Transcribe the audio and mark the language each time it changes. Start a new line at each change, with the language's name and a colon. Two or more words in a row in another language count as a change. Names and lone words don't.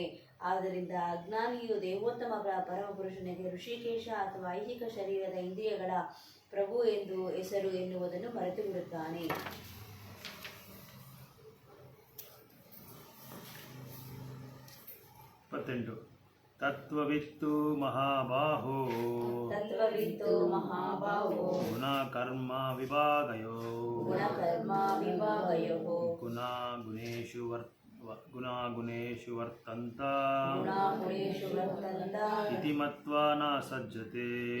Kannada: ಆದ್ದರಿಂದ ಅಜ್ಞಾನಿಯು ದೇವೋತ್ತಮ ಪರಮಪುರುಷನಿಗೆ ಋಷಿಕೇಶ ಅಥವಾ ಐಹಿಕ ಶರೀರದ ಇಂದ್ರಿಯಗಳ ಪ್ರಭು ಎಂದು ಹೆಸರು ಎನ್ನುವುದನ್ನು ಮರೆತು ಬಿಡುತ್ತಾನೆ.
Sanskrit: ತತ್ವವಿತ್ತು ಮಹಾಬಾಹೋ ಗುಣ ಕರ್ಮ ವಿಭಾಗಯೋ ಗುಣಾಗುಣೇಷು ವರ್ತಂತ ಇತಿ ಮತ್ವಾ ನ ಸಜ್ಜತೆ.